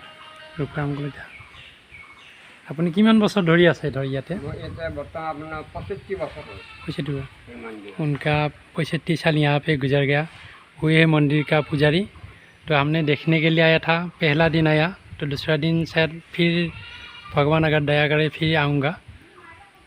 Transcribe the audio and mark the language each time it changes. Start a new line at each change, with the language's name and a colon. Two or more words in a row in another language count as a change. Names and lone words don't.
Assamese: ৰূপাৰাম কলিতা। আপুনি কিমান বছর ধৰি আছে ইয়াতে?
Hindi: बर्तमान अपना 65 बरस हो। 65। उनका 65 साल यहाँ पे गुजर गया। हुए है मंदिर का पुजारी। तो हमने देखने के लिए आया था। पहला दिन आया तो दूसरा दिन शायद फिर भगवान अगर दया करे फिर आऊँगा।